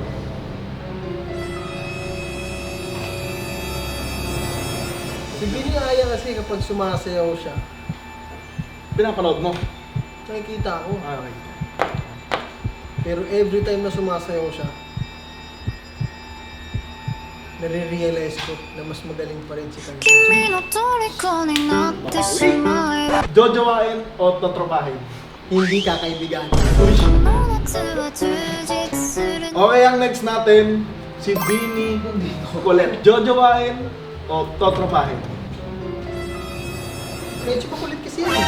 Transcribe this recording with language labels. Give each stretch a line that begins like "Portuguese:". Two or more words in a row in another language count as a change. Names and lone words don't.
Filipino: Si Bini Aya kasi kapag sumasayaw siya, Pinapanood mo? nakikita ko. Okay. Pero
English: every time
Filipino: na sumasayaw siya, nare-realize ko na mas magaling pa rin si Carmen.
Japanese: 君の虜になってしまえば
Filipino: Jojowain o totropahin? hindi kakaibigan. Okay, ang next natin, si Bini Colette. Jojowain o totropahin? Medyo makulit kasi yan.